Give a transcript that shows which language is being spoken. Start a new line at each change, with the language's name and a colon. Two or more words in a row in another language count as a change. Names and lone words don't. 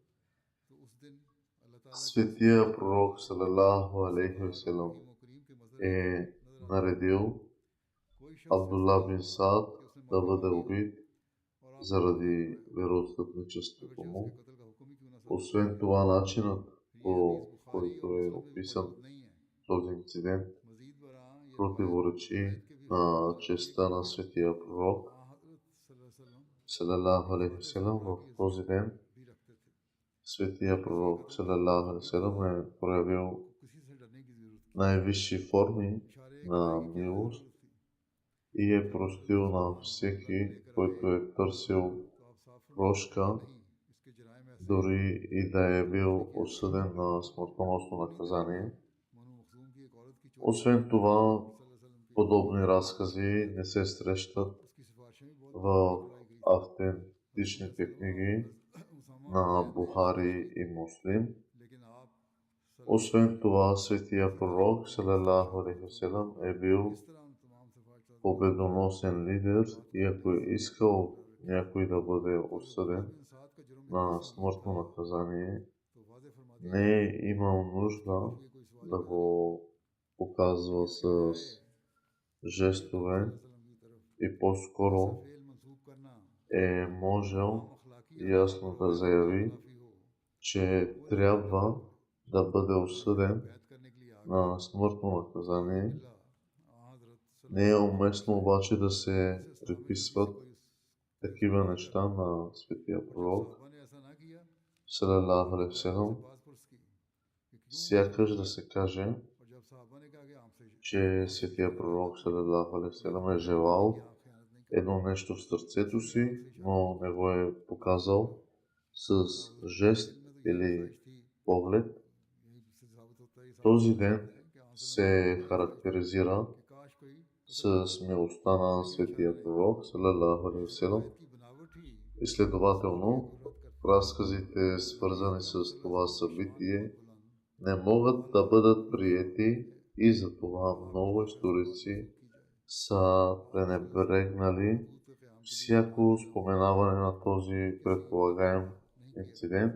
Bulgarian: светия пророк
Arabic: صلى الله عليه وسلم
Bulgarian: е наредил Абдулла бин Саад да бъде убит заради вероотстъпничеството му. Освен това, начинът, по който е описан този инцидент, противоречи на честта на светия пророк
Arabic: صلى الله عليه وسلم.
Bulgarian: В този ден светия пророк
Arabic: صلى الله عليه وسلم
Bulgarian: е проявил най-висши форми на милост и е простил на всеки, който е търсил прошка, дори и да е бил осъден на смъртоносно наказание. Освен това, подобни разкази не се срещат в автентичните книги на Бухари и Муслим. Освен това, светия пророк
Arabic: صلى الله عليه وسلم
Bulgarian: е бил победоносен лидер и ако е искал някой да бъде осъден на смъртно наказание, не е имал нужда да го показва с жестове и по-скоро е можел ясно да заяви, че трябва да бъде осъден на смъртно наказание. Не е уместно обаче да се приписват такива неща на светия пророк
Arabic: صلى الله عليه وسلم.
Bulgarian: Сякаш да се каже, че светия пророк
Arabic: صلى الله عليه وسلم
Bulgarian: е желал едно нещо в сърцето си, но не го е показал с жест или поглед. Този ден се характеризира с милостта на светия пророк
Arabic: صلى الله عليه وسلم.
Bulgarian: И следователно, разказите, свързани с това събитие, не могат да бъдат приети и затова много историци са пренебрегнали всяко споменаване на този предполагаем инцидент.